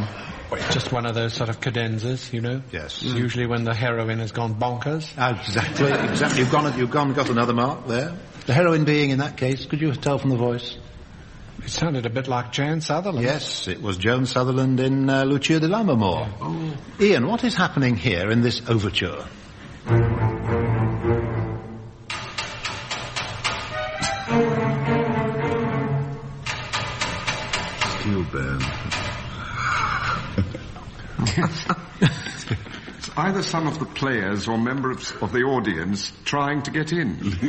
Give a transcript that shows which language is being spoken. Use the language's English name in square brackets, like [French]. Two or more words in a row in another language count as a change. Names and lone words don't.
[English] Well, it's just one of those sort of cadenzas, you know? Yes. It's usually when the heroine has gone bonkers. Exactly. You've got another mark there. The heroine being, in that case, could you tell from the voice? It sounded a bit like Joan Sutherland. Yes, it was Joan Sutherland in Lucia de Lammermoor. Oh. Ian, what is happening here in this overture? Steel band. It's either some of the players or members of the audience trying to get in.